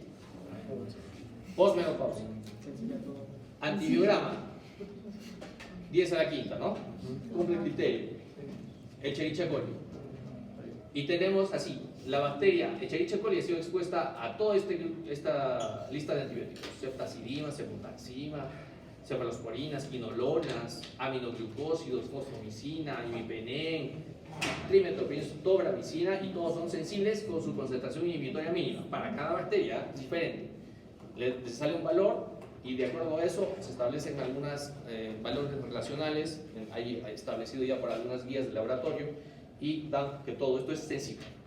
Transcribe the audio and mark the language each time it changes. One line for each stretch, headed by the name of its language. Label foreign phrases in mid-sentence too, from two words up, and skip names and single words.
Spanish: Postmenopausia. Antibiograma. 10 a la quinta, ¿no? Cumple el criterio. Escherichia coli. Y tenemos así, la bacteria Escherichia coli ha sido expuesta a toda esta lista de antibióticos. Ceftazidima, cefotaxima, cefalosporinas, quinolonas, aminoglucósidos, fosfomicina, imipenem, trimetoprina, tobramicina, y todos son sensibles con su concentración inhibitoria mínima. Para cada bacteria es diferente. Le sale un valor y de acuerdo a eso se establecen algunos valores relacionales, hay establecido ya por algunas guías de laboratorio, y dan que todo esto es sensible.